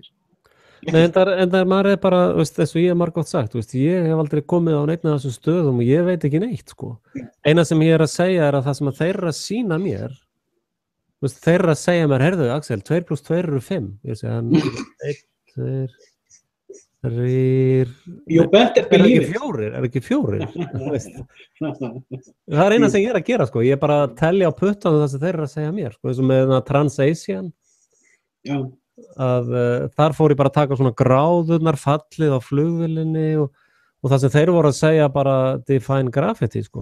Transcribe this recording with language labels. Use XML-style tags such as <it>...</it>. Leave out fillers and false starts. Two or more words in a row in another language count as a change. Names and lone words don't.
<is>Nei, en það maður er bara, veist, eins og ég hef margótt sagt, veist, ég hef aldrei komið á neitt af þessum stöðum og ég veit ekki neitt, sko. Eina sem ég er að segja er að það sem að þeir eru að sýna mér, veist, þeir eru að segja mér, heyrðu, Axel, 2 + 2 eru 5. Ég segja, 1, 2, 3...</is> <en>You better believe it.</en> <is>Er ekki 4? Það er eina sem ég er að gera, sko. Ég er bara að telja á puttanum það sem þeir eru að segja mér, sko, eins og með Transasian. Já. Að þar fór ég bara að taka svona gráðurnar fallið á flugvélinni og það sem þeir voru að segja bara</is> <en>define graffiti,</en> <is>sko.</is>